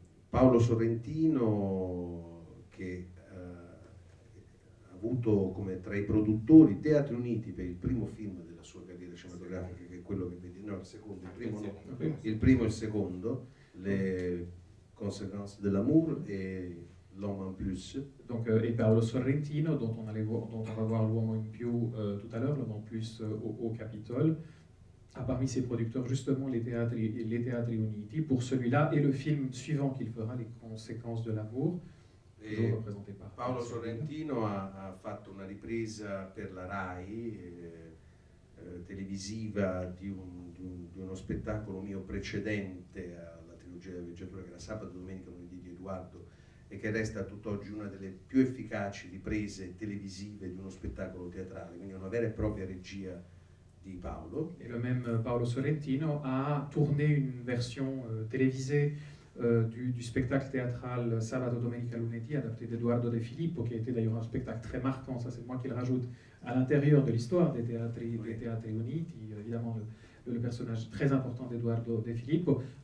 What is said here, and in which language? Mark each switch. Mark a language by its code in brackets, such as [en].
[it] Paolo Sorrentino, che ha avuto come tra i produttori Teatri Uniti per il primo film della sua carriera cinematografica, che è quello che vedi, no, il secondo, il primo e il secondo, Le Conséquences de l'amour e [fr] L'Homme en plus. Donc, et Paolo Sorrentino, dont on va voir l'Uomo in più tout à l'heure, l'Homme en plus au Capitole, a parmi ses producteurs justement les Teatri Uniti pour celui-là et le film suivant qu'il fera, Les conséquences de l'amour, toujours représenté par [it] Paolo Sorrentino ha fatto una ripresa per la RAI televisiva di uno spettacolo mio precedente alla trilogia della villeggiatura, che era Sabato, Domenica, Lunedì di Edoardo, e che resta tutt'oggi una delle più efficaci riprese televisive di uno spettacolo teatrale, quindi una vera e propria regia di Paolo. [fr] Et le même Paolo Sorrentino a tourné une version télévisée du spectacle théâtral Sabato, Domenica, Lunedì, adapté d'Edoardo De Filippo, qui a été d'ailleurs un spectacle très marquant, ça c'est moi qui le rajoute, à l'intérieur de l'histoire des Teatri Uniti, évidemment le personnage très important d'Edoardo De Filippo,